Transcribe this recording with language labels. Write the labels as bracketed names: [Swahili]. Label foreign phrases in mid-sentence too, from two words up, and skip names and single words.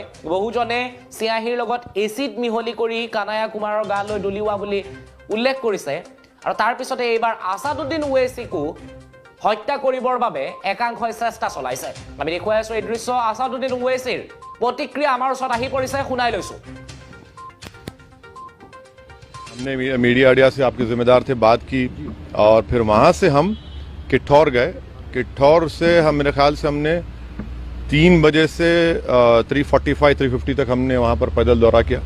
[Assamese] বহুজনে চিয়াহীৰ লগত এচিড মিহলি কৰি কানহায়া কুমাৰৰ গালৈ দলিওৱা বুলি উল্লেখ কৰিছে। আৰু তাৰ পিছতে এইবাৰ আসাদুদ্দিন ওৱেইছিকো হত্যা কৰিবৰ বাবে একাংশই চেষ্টা চলাইছে। আমি দেখুৱাই আছো এই দৃশ্য। আসাদুদ্দিন ওৱেইছিৰ প্ৰতিক্ৰিয়া আমাৰ ওচৰত আহি পৰিছে, শুনাই লৈছো। [Hindi] हमने मीडिया से आपके जिम्मेदार थे बात की और फिर वहाँ से हम किठौर गए। किठौर से हम मेरे ख्याल से हमने 3 बजे से 3:45-3:50 तक हमने वहाँ पर पैदल दौरा किया।